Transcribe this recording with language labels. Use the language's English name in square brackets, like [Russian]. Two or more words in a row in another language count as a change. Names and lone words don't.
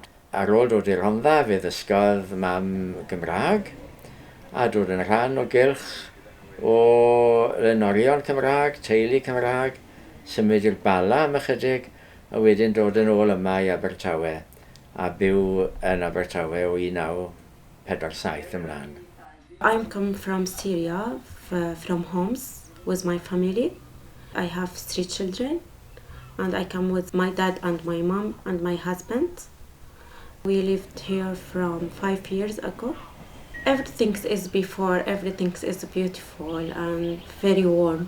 [Welsh] Ar ôl dod i'r Rhondda, fe ddysgodd mam Gymraeg, a dod yn rhan o gylch o lenorion Cymraeg, teulu Cymraeg, symud i'r Bala am ychydig, a wedyn dod yn ôl yma i Abertawe, a byw yn Abertawe o 1947 ymlaen. [English] I'm come from Syria, from Homs, with my family. I have 3 children, and I come with my dad and my mom and my husband. We lived here from 5 years ago. Everything is before, everything is beautiful and very warm.